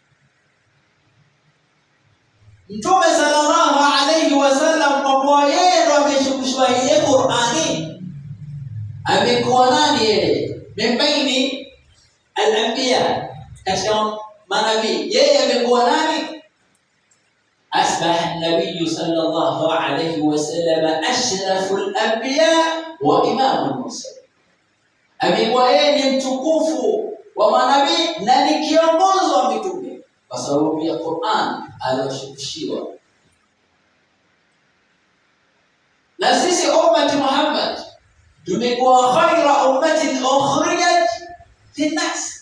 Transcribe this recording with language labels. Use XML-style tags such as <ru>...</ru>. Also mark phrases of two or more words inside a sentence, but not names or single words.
<sw>Mtume</sw> <ar>صلى الله عليه وسلم</ar> <sw>kwa kuwa yeye ndo ameshukushwa ile Qur'ani, amekuwa nani yeye?</sw> <ar>بين الأنبياء,</ar> <sw>katika manabii yeye amekuwa nani?</sw> <ar>أصبح النبي صلى الله عليه وسلم أشرف الأنبياء وإمام المرسلين.</ar> <sw>Amekuwa yeye ni mtukufu wa manabii na ni kiongozi wa mitume kwa sababu ya Qur'an aliyoshukishiwa. Na sisi ummati Muhammad tumekuwa</sw> <ar>خير أمة أخرجت للناس.</ar>